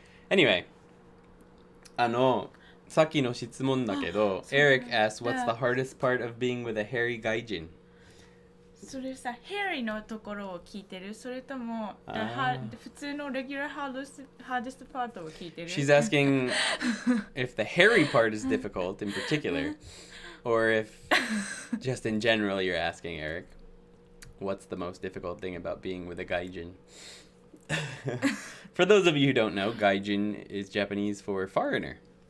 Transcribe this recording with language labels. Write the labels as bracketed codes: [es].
[en] Anyway, [ja] さっきの質問だけど、 [en] Eric asked, what's the hardest part of being with a hairy gaijin? [ja] それさ、hairy のところを聞いてる？それとも普通のレギュラーhardest part を聞いてる？ [en] She's asking if the hairy part is difficult in particular, or if just in general you're asking Eric, what's the most difficult thing about being with a gaijin? For those of you who don't know, gaijin is Japanese for foreigner.